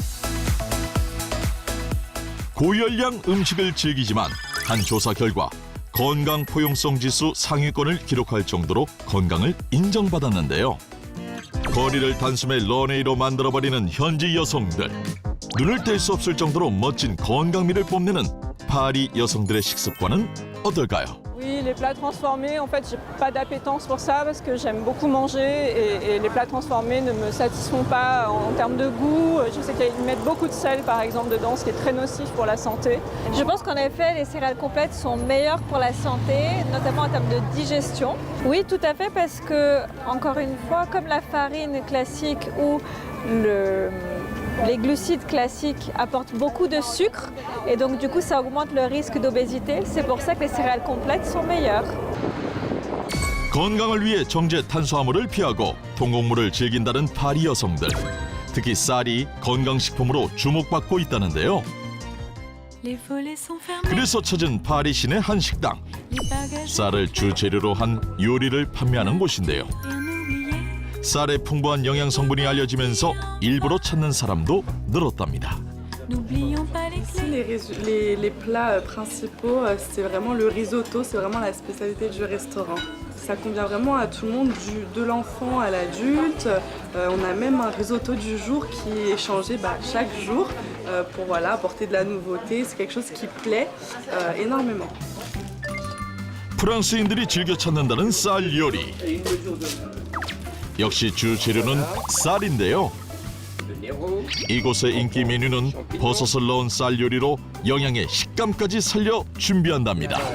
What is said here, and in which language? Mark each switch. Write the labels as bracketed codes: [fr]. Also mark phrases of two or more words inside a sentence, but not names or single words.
[ko] 고열량 음식을 즐기지만 한 조사 결과 건강 포용성 지수 상위권을 기록할 정도로 건강을 인정받았는데요. 거리를 단숨에 런웨이로 만들어버리는 현지 여성들. 눈을 뗄 수 없을 정도로 멋진 건강미를 뽐내는 파리 여성들의 식습관은 어떨까요? [fr] Oui, les plats transformés, en fait, j'ai pas d'appétence pour ça parce que j'aime beaucoup manger et les plats transformés ne me satisfont pas en termes de goût. Je sais qu'ils mettent beaucoup de sel, par exemple, dedans, ce qui est très nocif pour la santé. Je pense qu'en effet, les céréales complètes sont meilleures pour la santé, notamment en termes de digestion. Oui, tout à fait, parce que, encore une fois, comme la farine classique ou les glucides classiques apportent beaucoup de sucre et donc du coup ça augmente le risque d'obésité. C'est pour ça que les céréales complètes sont meilleures. [ko] 건강을 위해 정제 탄수화물을 피하고 통곡물을 즐긴다는 파리 여성들. 특히 쌀이 건강식품으로 주목받고 있다는데요. 그래서 찾은 파리 시내 한 식당. 쌀을 주재료로 한 요리를 판매하는 곳인데요. 쌀의 풍부한 영양 성분이 알려지면서 일부러 찾는 사람도 늘었답니다. [fr] Ici, les plats principaux, c'est vraiment le risotto, c'est vraiment la spécialité du restaurant. Ça convient vraiment à tout le monde, de l'enfant à l'adulte. On a même un risotto du jour qui est changé chaque jour pour voilà, apporter de la nouveauté. C'est quelque chose qui plaît énormément. [ko] 프랑스인들이 즐겨 찾는다는 쌀 요리. 역시 주 재료는 쌀인데요. 이곳의 인기 메뉴는 버섯을 넣은 쌀 요리로 영양의 식감까지 살려 준비한답니다.